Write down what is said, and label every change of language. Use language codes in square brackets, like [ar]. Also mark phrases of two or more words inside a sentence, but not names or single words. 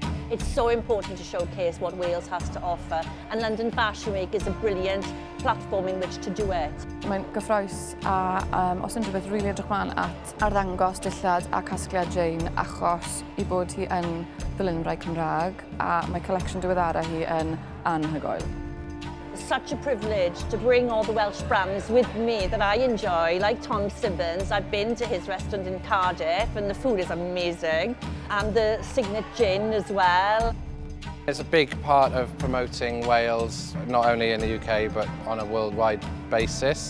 [en] It's so important to showcase what Wales has to offer, and London Fashion Week is a brilliant platform in which to do it. [cy] Mae'n gyffrous a os unrhyw beth rili edrych mlaen at arddangos dillad a casgliad Jayne achos I bod hi yn ddilynfrau Cymraeg a mae collection diweddara hi yn anhygoel. [en] It's such a privilege to bring all the Welsh brands with me that I enjoy, like Tom Simmons. I've been to his restaurant in Cardiff and the food is amazing, and the Cygnet Gin as well. It's a big part of promoting Wales, not only in the UK but on a worldwide basis.